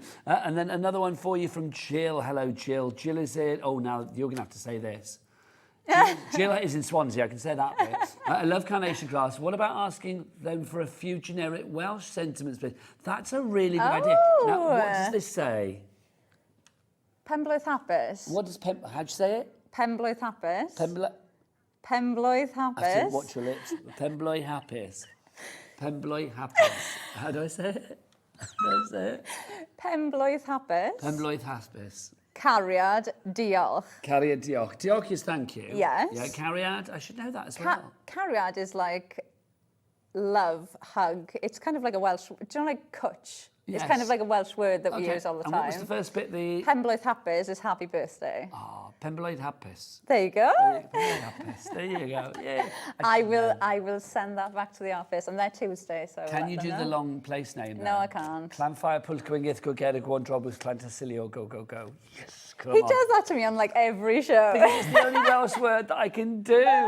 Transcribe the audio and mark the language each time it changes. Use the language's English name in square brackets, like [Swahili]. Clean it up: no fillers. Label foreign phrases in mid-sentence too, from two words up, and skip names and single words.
[English] And then another one for you from Jill. Hello, Jill. Jill is in. Oh, now you're going to have to say this. Jill is in Swansea, I can say that bit. I love Carnation Crafts. What about asking them for a few generic Welsh sentiments, please? That's a really good idea. Now, what does this say? [Welsh] Penblwydd hapus. [English] How'd you say it? [Welsh] Penblwydd hapus. Penblwydd [English] I [Welsh] hapus. [English] think, watch your lips. [Welsh] Penblwydd hapus. Penblwydd hapus. [English] How do I say it? How do I say it? [Welsh] Penblwydd hapus. Penblwydd hapus. Cariad, diolch. Cariad, diolch. [English] Diolch is thank you. Yes. Yeah, cariad, I should know that as well. Cariad is like love, hug. It's kind of like a Welsh, do you know like cwtch? Yes. It's kind of like a Welsh word that we use all the time. And what was the first bit? [Welsh] Penblwydd hapus [English] is happy birthday. [Welsh] Oh, Penblwydd hapus. [English] There you go. [Welsh] Penblwydd hapus. [English] There you go. Yeah. I will send that back to the office. I'm there Tuesday, so Can let you them do know. the long place name? No, then? I can't. Clanfire Pwllgwyngyth go Gerrig Wandrobus Clantasilio go go go. Yes, come He on. does that to me on like every show. Because it's the only Welsh word that I can do.